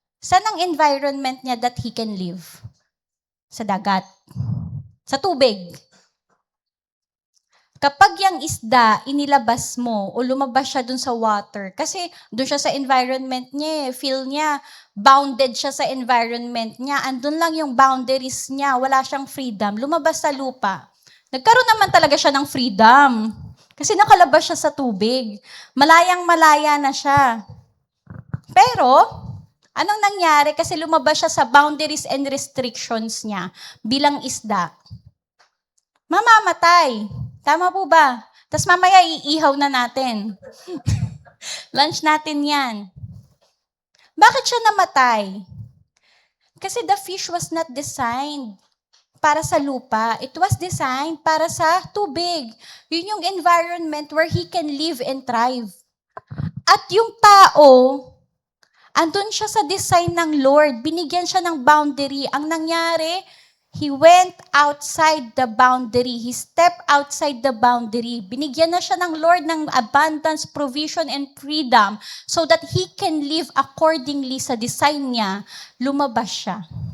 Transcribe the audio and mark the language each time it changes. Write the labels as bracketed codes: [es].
[tl] Saan ang environment niya [en] that he can live? [tl] Sa dagat. Sa tubig. Kapag yung isda, inilabas mo o lumabas siya dun sa water, kasi dun siya sa environment niya, feel niya, bounded siya sa environment niya, andun lang yung boundaries niya, wala siyang freedom, lumabas sa lupa. Nagkaroon naman talaga siya ng freedom, kasi nakalabas siya sa tubig. Malayang-malaya na siya. Pero, anong nangyari? Kasi lumabas siya sa boundaries and restrictions niya bilang isda. Mamamatay. Tama po ba? Tapos mamaya iihaw na natin. Lunch natin yan. Bakit siya namatay? Kasi [en] the fish was not designed [tl] para sa lupa. [en] It was designed [tl] para sa tubig. [en] Yun yung environment where he can live and thrive. [tl] At yung tao, andun siya sa design ng Lord. Binigyan siya ng boundary. Ang nangyari, [en] He went outside the boundary. He stepped outside the boundary. [tl] Binigyan na siya ng Lord ng abundance, provision, and freedom [en] so that he can live accordingly [tl] sa design niya. Lumabas siya.